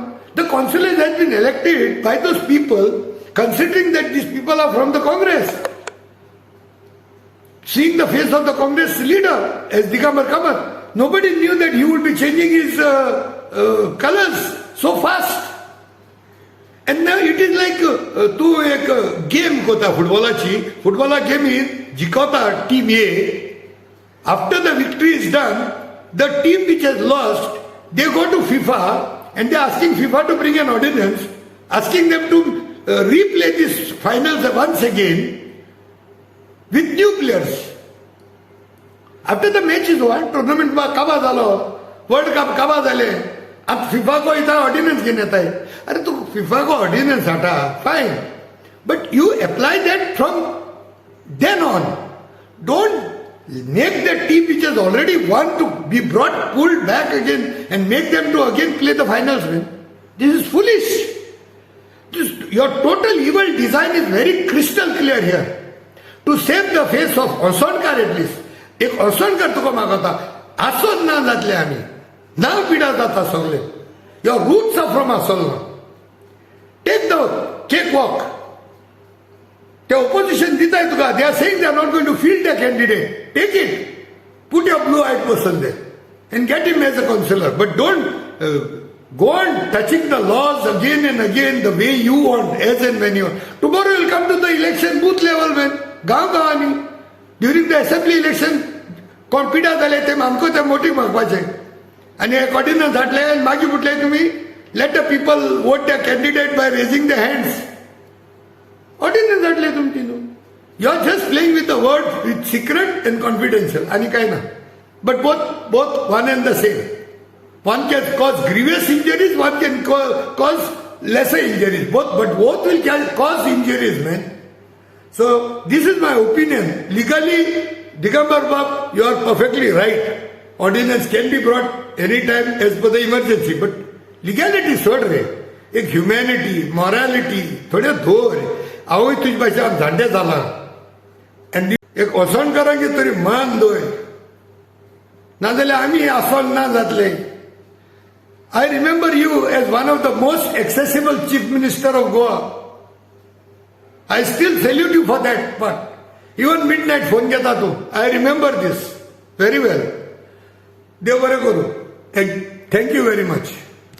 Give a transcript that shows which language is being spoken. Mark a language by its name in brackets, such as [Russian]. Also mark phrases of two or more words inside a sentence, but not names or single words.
[English] The councillors has been elected by those people, considering that these people are from the Congress. Seeing the face of the Congress leader as Digambar Kamath, nobody knew that he would be changing his colors so fast. And now it is like [Konkani] तू एक गेम कोता फुटबॉलाची. फुटबॉला गेमीन जिखता टीम A. [English] After the victory is done, the team which has lost, they go to FIFA and they are asking FIFA to bring an ordinance, asking them to replay this finals once again with new players. After the match is won, tournament [Marathi] कबा झालो, वर्ल्ड कप कबा झाले, [Hindi] अब FIFA को इतना ऑर्डिनेंस [Marathi] घेऊन येत आहे. [Hindi] अरे तू FIFA को ऑर्डिनेंस हटा, फाइन, [English] but you apply that from then on. Don't make the team which has already won to be pulled back again and make them to again play the finals. This is foolish. Your total evil design is very crystal clear here. To save the face of Osonkar at least. [Konkani] एक Osonkar तुका मागता, आसोन ना जातले आम्ही. नाव पिढा जाता सगळे. [English] Your roots are from Asol. Take the cakewalk. The opposition ditay tuka. They are saying they are not going to field a candidate. Take it. Put your blue-eyed person there and get him as a councillor. But don't go on touching the laws again and again the way you want, as and when you want. Tomorrow you will come to the election booth level, man. Gaon. During the assembly election, [Konkani] कोण पिढा जाले ते आमकां ते मोठी मागपाचे आनी एक ऑर्डिनन्स हाडले आनी मागीर म्हटले तुमी [English] let the people vote the candidate by raising the hands. [Konkani] ऑर्डिनन्स हाडले तुमची न्हू. [English] You are just playing with the word with secret and confidential [Konkani] आनी काय ना. [English] But both one and the same. One can cause grievous injuries, one can cause lesser injuries. But both will cause injuries, man. So this is my opinion. Legally, Digambar Bab, you are perfectly right. Ordinance can be brought anytime as per the emergency. But legality [Konkani] सोड रे. [English] एक humanity, morality, [Konkani] थोडे धोर. आवय तुझी भाषा झांडे झाला. And एक ओसोनकरांगे तरी मान दोय. नाजाल्यार आमी आसोन ना जातले. [English] I remember you as one of the most accessible Chief Minister of Goa. I still salute you for that part. Even midnight phone [Konkani] घेता तू. [English] I remember this very well. [Konkani] देव बरें करूं. [English] Thank you very much.